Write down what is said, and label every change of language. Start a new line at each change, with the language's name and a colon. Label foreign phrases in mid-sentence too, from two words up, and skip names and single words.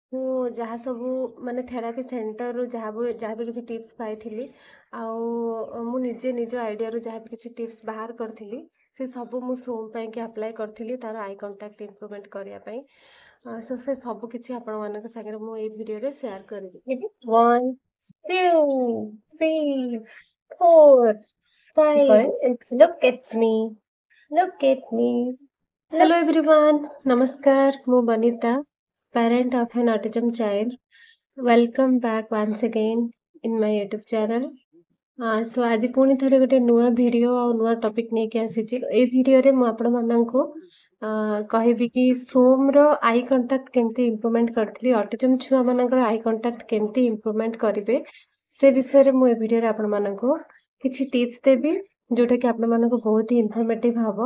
Odia: ମୁଁ ଯାହା ସବୁ ମାନେ ଥେରାପି ସେଣ୍ଟରରୁ ଯାହା ବି କିଛି ଟିପ୍ସ ପାଇଥିଲି ଆଉ ମୁଁ ନିଜେ ନିଜ ଆଇଡ଼ିଆରୁ ଯାହା ବି କିଛି ଟିପ୍ସ ବାହାର କରିଥିଲି ସେ ସବୁ ମୁଁ ସୋମ୍ ପାଇଁକି ଆପ୍ଲାଏ କରିଥିଲି ତାର
English: eye contact improvement
Odia: କରିବା ପାଇଁ। ସୋ ସେ ସବୁ କିଛି ଆପଣମାନଙ୍କ ସାଙ୍ଗରେ ମୁଁ ଏଇ ଭିଡ଼ିଓରେ ସେୟାର କରିବି।
English: 1, 2, 3, 4, 5, and look at me. Look at me. हेलो Look. एवरीवन,
Odia: नमस्कार। ମୁଁ ବନିତା,
English: parent of an autism child. Welcome back once again in my YouTube channel.
Odia: ସो ଆଜି ପୁଣି ଥରେ ଗୋଟେ ନୂଆ ଭିଡ଼ିଓ ଆଉ ନୂଆ ଟପିକ୍ ନେଇକି ଆସିଛି। ଏଇ ଭିଡ଼ିଓରେ ମୁଁ ଆପଣମାନଙ୍କୁ କହିବି କି ସୋମ୍‌ର
English: eye contact
Odia: କେମିତି ଇମ୍ପ୍ରୁଭମେଣ୍ଟ କରିଥିଲି, ଅଟିଜମ୍ ଛୁଆମାନଙ୍କର
English: eye contact
Odia: କେମିତି ଇମ୍ପ୍ରୁଭମେଣ୍ଟ କରିବେ, ସେ ବିଷୟରେ ମୁଁ ଏ ଭିଡ଼ିଓରେ ଆପଣମାନଙ୍କୁ କିଛି ଟିପ୍ସ ଦେବି, ଯୋଉଟାକି ଆପଣମାନଙ୍କୁ ବହୁତ ହି ଇନଫର୍ମେଟିଭ୍ ହବ।